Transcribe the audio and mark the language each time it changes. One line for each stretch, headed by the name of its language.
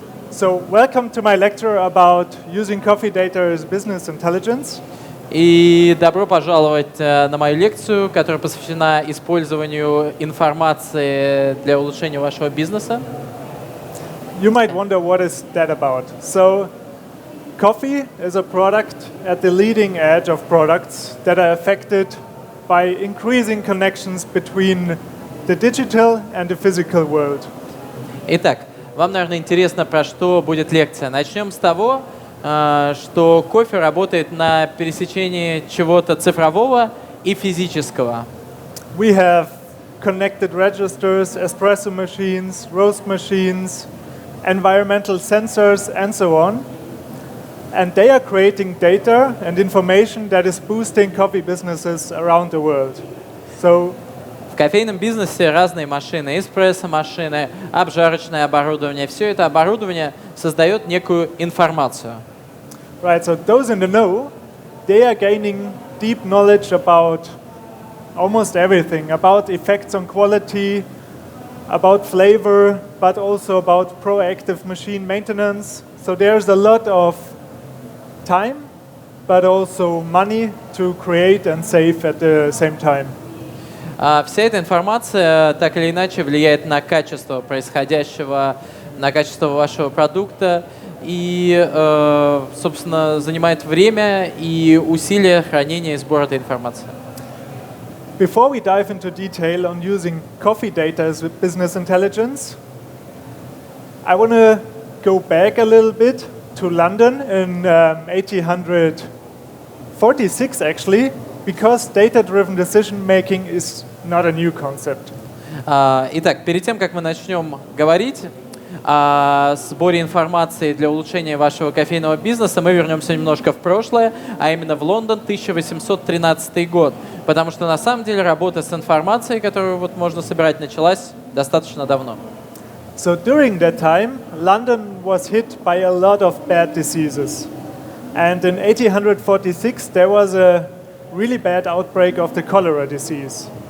English: So, welcome to my lecture about using coffee data as business intelligence.
Russian: И добро пожаловать на мою лекцию, которая посвящена использованию информации для улучшения вашего бизнеса.
English: You might wonder what is that about. So, coffee is a product at the leading edge of products that are affected by increasing connections between the digital and the physical world.
Russian: Итак, вам, наверное, интересно, про что будет лекция. Начнем с того, что кофе работает на пересечении чего-то цифрового и физического.
English: We have connected registers, espresso machines, roast machines, environmental sensors, and so on. And they are creating data and information that is boosting coffee businesses around the world. So,
Russian: В кофейном бизнесе разные машины, эспрессо-машины, обжарочное оборудование. Все это оборудование создает некую информацию.
English: right, so those in the know, they are gaining deep knowledge about almost everything, about effects on quality, about flavor, but also about proactive machine maintenance. So there's a lot of time, but also money to create and save at the same time.
Russian: Вся эта информация так или иначе влияет на качество происходящего, на качество вашего продукта и, собственно, занимает время и усилия хранения и сбора этой информации.
English: Before we dive into detail on using coffee data as business intelligence, I want to go back a little bit to London in 1846 actually, because data-driven decision-making is not a new concept.
Russian: Итак, перед тем, как мы начнем говорить о сборе информации для улучшения вашего кофейного бизнеса, мы вернемся немножко в прошлое, а именно в Лондон, 1813 год. Потому что на самом деле работа с информацией, которую вот можно собирать, началась достаточно давно.
English: So during that time, London was hit by a lot of bad diseases. And in 1846, there was a really bad outbreak of the cholera disease.